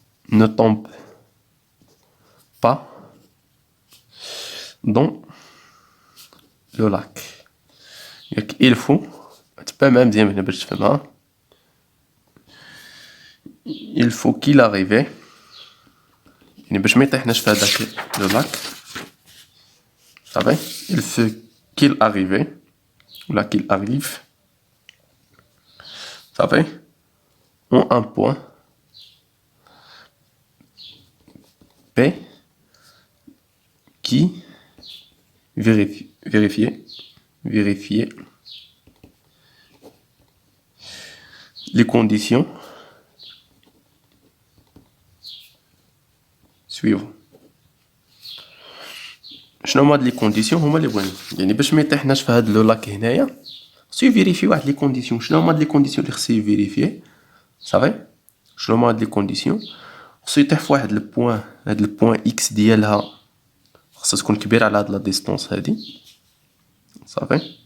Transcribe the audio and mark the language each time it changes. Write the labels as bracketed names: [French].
[French] ne tombe pas dans le lac. Il faut [Arabic] تبقى مع مزيان هنا باش تفهمها. [French] Il faut qu'il arrive [Arabic] يعني باش ما يطيحناش في هذاك لو لاك. صافي. [French] Il faut qu'il arrive [Arabic] ولا [French] qu'il arrive. [Arabic] صافي. [French] en un point P qui vérifier les conditions suivantes. [Arabic] شنو هما هاد لي كونديسيون؟ هما اللي بغينا يعني باش ما يطيحناش في هاد لو لاك هنايا خصو يفيريفي واحد لي كونديسيون. شنو هما هاد لي كونديسيون اللي خصو يفيريفي؟ صافي. شنو هما هاد لي كونديسيون؟ خصو يطيح في واحد البوان. هاد البوان اكس ديالها خصها تكون كبيره على هاد لا ديستونس هادي. صافي.